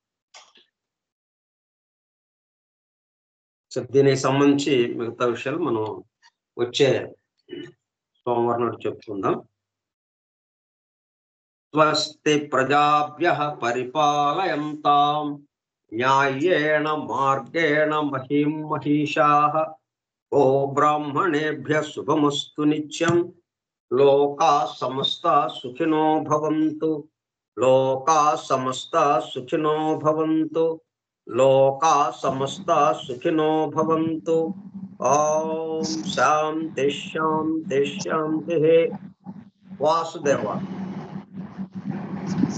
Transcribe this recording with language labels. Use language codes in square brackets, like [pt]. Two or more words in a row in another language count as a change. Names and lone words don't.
[te] సో, దీనికి సంబంధించి మిగతా విషయాలు మనం వచ్చే సోమవారం నాడు చెప్పుకుందాం. [sa] స్వస్తి ప్రజాభ్యః పరిపాలయంతాం న్యాయేణ మార్గేణ మహిం మహిషాః ఓ బ్రాహ్మణేభ్యః శుభమస్తు నిత్యం లోకా సమస్తా సుఖినో భవంతు లోకా సమస్తా సుఖినో భవంతు లోకా సమస్తా సుఖినో భవంతు ఓం శాంతి శాంతి శాంతి వాసుదేవ